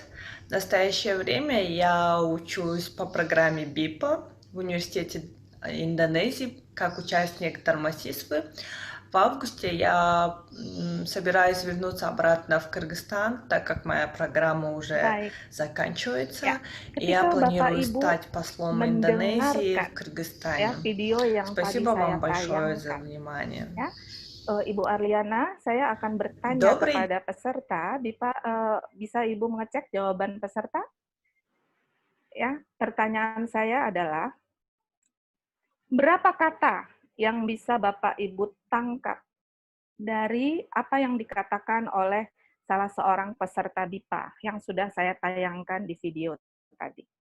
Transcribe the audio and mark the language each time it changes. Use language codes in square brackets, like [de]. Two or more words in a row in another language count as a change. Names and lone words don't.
[ru] В настоящее время я учусь по программе БИПА в университете Индонезии как участник Тормосиспы. В августе я собираюсь вернуться обратно в Кыргызстан, так как моя программа уже заканчивается. [id] Ya, [ru] И я планирую [id] Bapak Ibu [ru] стать послом Индонезии в Кыргызстане. [id] video yang [ru] Спасибо [id] tadi [ru] вам [id] saya [ru] большое за [id] tayangkan. [ru] внимание. [id] Ya, Ibu Arliana, saya akan bertanya kepada peserta. Bisa Ibu mengecek jawaban peserta? Ya, pertanyaan saya adalah, berapa kata yang bisa Bapak Ibu tangkap dari apa yang dikatakan oleh salah seorang peserta BIPA yang sudah saya tayangkan di video tadi?